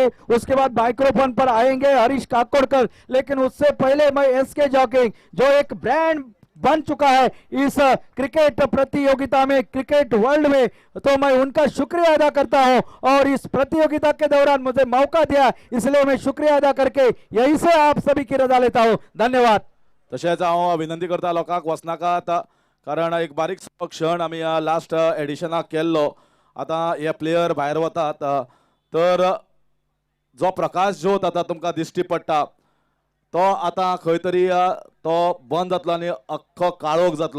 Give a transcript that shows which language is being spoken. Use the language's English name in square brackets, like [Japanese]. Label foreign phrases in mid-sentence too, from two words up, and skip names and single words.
[Hindi] उसके बाद माइक्रोफोन पर आएंगे हरीश काकोड़कर, लेकिन उससे पहले मैं एसके जॉगिंग जो एक ब्रांड बन चुका है इस क्रिकेट प्रतियोगिता में, [English] cricket world [Hindi] में, तो मैं उनका शुक्रिया अदा करता हूं। और इस प्रतियोगिता के दौरान मुझे मौका दिया, इसलिए मैं शुक्रिया अदा करके यहीं से आप सभी की रजा लेता हूं। धन्यवाद। [Konkani] तशेंच हांव विनंती करता लोकांक वचनाकात, कारण एक बारीक क्षण आमी लास्ट एडिशनाक केल्लो। आता हे प्लेयर भायर वतात तर जो प्रकाश ज्योत आता तुमकां दिश्टी पडटा तो आता खंय तरी तो बंद जातलो आनी अख्खो काळोख जातलो।